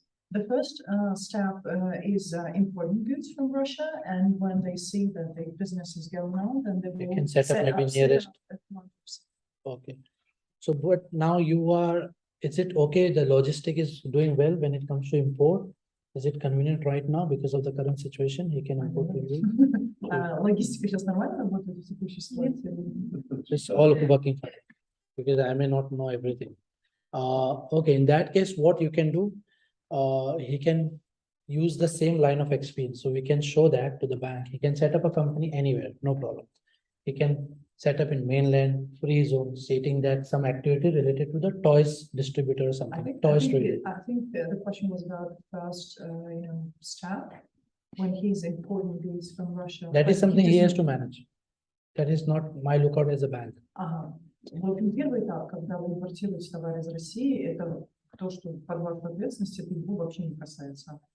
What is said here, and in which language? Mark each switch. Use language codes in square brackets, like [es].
[en] The first step is importing goods from Russia, and when they see that the business is going on, then they will can set up maybe nearest. Okay. So, but now is it okay? The logistic is doing well when it comes to import. Is it convenient right now because of the current situation? He can import to you. [ru] Логистика сейчас нормально работает в текущей ситуации? [en] It's all working fine because I may not know everything. Okay, in that case, what you can do, he can use the same line of experience. So we can show that to the bank. He can set up a company anywhere, no problem. He can set up in mainland, free zone, stating that some activity related to the toys distributor or something, toys related. I think the question was about the first, step when he's importing goods from Russia. That is something he has to manage. That is not my lookout as a bank. [ru] Ага. Вот первый этап, когда вы импортируете товары из России, это то, что под вашей ответственности, это его вообще не касается.